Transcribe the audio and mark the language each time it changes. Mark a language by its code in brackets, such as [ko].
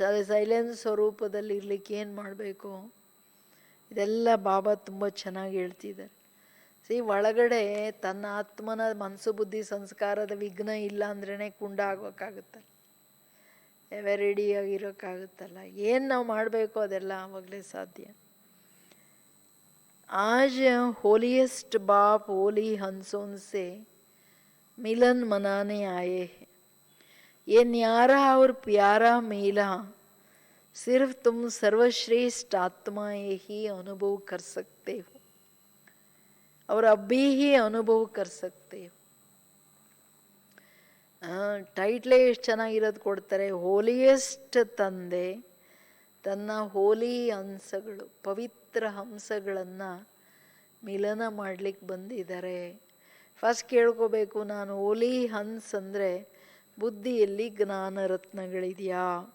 [kn] Silence ಸ್ವರೂಪದಲ್ಲಿ ಇರಲಿಕ್ಕೆ ಏನು ಮಾಡಬೇಕು? ಇದೆಲ್ಲ ಬಾಬಾ ತುಂಬ ಚೆನ್ನಾಗಿ ಹೇಳ್ತಿದ್ದಾರೆ. ಒಳಗಡೆ ತನ್ನ ಆತ್ಮನ ಮನಸ್ಸು ಬುದ್ಧಿ ಸಂಸ್ಕಾರದ ವಿಘ್ನ ಇಲ್ಲ ಅಂದ್ರೇ ಕುಂಡ ಆಗೋಕ್ಕಾಗುತ್ತಲ್ಲ, ಎವರೆಡಿಯಾಗಿರೋಕ್ಕಾಗುತ್ತಲ್ಲ. ಏನು ನಾವು ಮಾಡಬೇಕು ಅದೆಲ್ಲ ಆವಾಗಲೇ ಸಾಧ್ಯ. [hi] आज होलीएस्ट बाप होली हंसों से मिलन मनाने आए हैं. ये न्यारा और प्यारा मेला सिर्फ तुम सर्वश्रेष्ठ आत्माएं ही अनुभव कर सकते हो और अभी ही अनुभव कर सकते हो. [kn] ಟೈಟ್ಲೇ ಎಷ್ಟು ಚೆನ್ನಾಗಿರೋದು ಕೊಡ್ತಾರೆ. ಹೋಲಿಯೆಸ್ಟ್ ತಂದೆ ತನ್ನ ಹೋಲಿ ಹಂಸಗಳು, ಪವಿತ್ರ ಹಂಸಗಳನ್ನು ಮಿಲನ ಮಾಡಲಿಕ್ಕೆ ಬಂದಿದ್ದಾರೆ. ಫಸ್ಟ್ ಕೇಳ್ಕೋಬೇಕು, ನಾನು ಹೋಲಿ ಹಂಸ್ ಅಂದರೆ ಬುದ್ಧಿಯಲ್ಲಿ ಜ್ಞಾನ ರತ್ನಗಳಿದೆಯಾ?